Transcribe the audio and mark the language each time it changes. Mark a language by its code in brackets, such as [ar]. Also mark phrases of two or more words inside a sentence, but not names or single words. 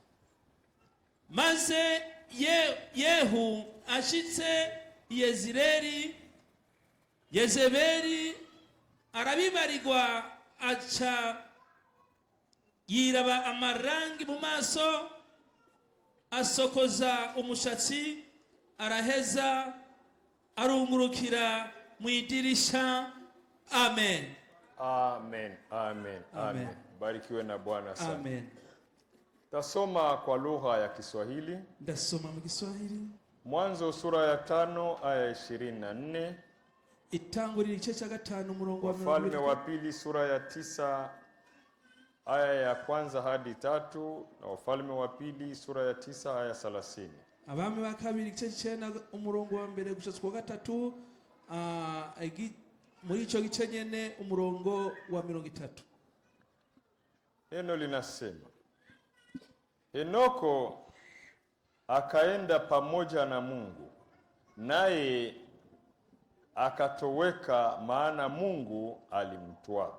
[rn] Maze Yehu ashitse Yezebeli arabibarirwa, aca yiraba amarangi mu maso, asokoza umushatsi, araheza arungurukira mu idirisha. [sw] Amen. Amen. Amen. Amen. Barikiwe na Bwana sana. Amen. Tasoma kwa lugha ya Kiswahili. [rn] Ndasoma mu Kiswahili. [sw] Mwanzo sura ya 5 aya 24. [rn] Itanguriro igice cya 5 umurongo wa 20. [sw] Wafalme wa Pili sura ya 9 aya ya kwanza hadi 3 na Wafalme wa Pili sura ya 9 aya 30. [rn] Abami ba kabiri igice cy'ena umurongo wa mbere gushika kwa 3 muri ico gice nyene umurongo wa 30. [sw] Neno linasema, Henoko akaenda pamoja na Mungu, naye akatoweka, maana Mungu alimtwaa.